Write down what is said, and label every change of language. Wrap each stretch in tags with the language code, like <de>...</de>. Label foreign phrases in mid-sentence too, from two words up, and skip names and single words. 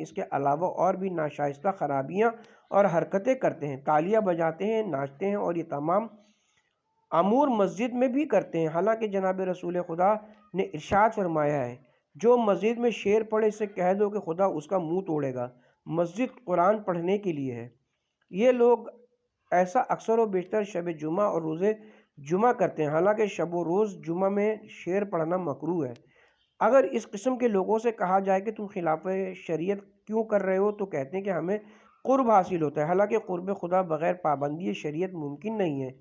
<ur>اس کے علاوہ اور بھی ناشائستہ خرابیاں اور حرکتیں کرتے ہیں، تالیاں بجاتے ہیں، ناچتے ہیں، اور یہ تمام امور مسجد میں بھی کرتے ہیں، حالانکہ جناب رسول خدا نے ارشاد فرمایا ہے، جو مسجد میں شعر پڑھے اسے کہہ دو کہ خدا اس کا منہ توڑے گا، مسجد قرآن پڑھنے کے لیے ہے۔ یہ لوگ ایسا اکثر و بیشتر شب جمعہ اور روز جمعہ کرتے ہیں، حالانکہ شب و روز جمعہ میں شعر پڑھنا مکروہ ہے۔ اگر اس قسم کے لوگوں سے کہا جائے کہ تم خلاف شریعت کیوں کر رہے ہو تو کہتے ہیں کہ ہمیں قرب حاصل ہوتا ہے، حالانکہ قرب خدا بغیر پابندی شریعت ممکن نہیں ہے۔</ur>